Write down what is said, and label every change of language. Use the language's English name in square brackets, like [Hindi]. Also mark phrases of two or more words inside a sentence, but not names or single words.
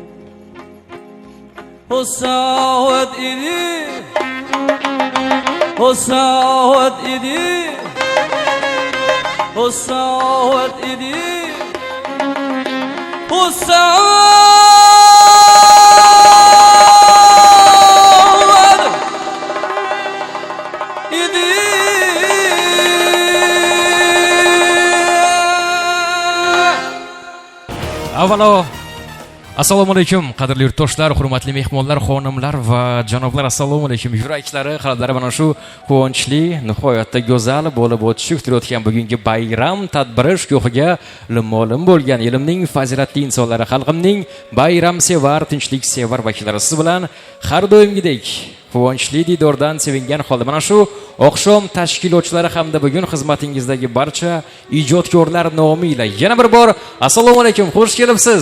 [Uzbek] hosavat idi, hosavat idi, hosavat idi, hosavat idi. Avvalo assalomu alaykum qadrli yurtdoshlar, hurmatli mehmonlar, xonimlar va janoblar, assalomu alaykum. Yuraklari, qalblari mana shu quvonchli, nihoyatda go'zal bo'lib o'tishi kutilayotgan bugungi bayram tadbiri shukuhiga lim-molim bo'lgan ilmning fazilatli insonlari, xalqimning bayramsevar, tinchliksevar vakillari siz bilan har doimgidek quvonchli didordan sevingan holda mana shu oqshom tashkilotchilari hamda bugun xizmatingizdagi barcha ijodkorlar nomiga yana bir bor assalomu alaykum, xush kelibsiz.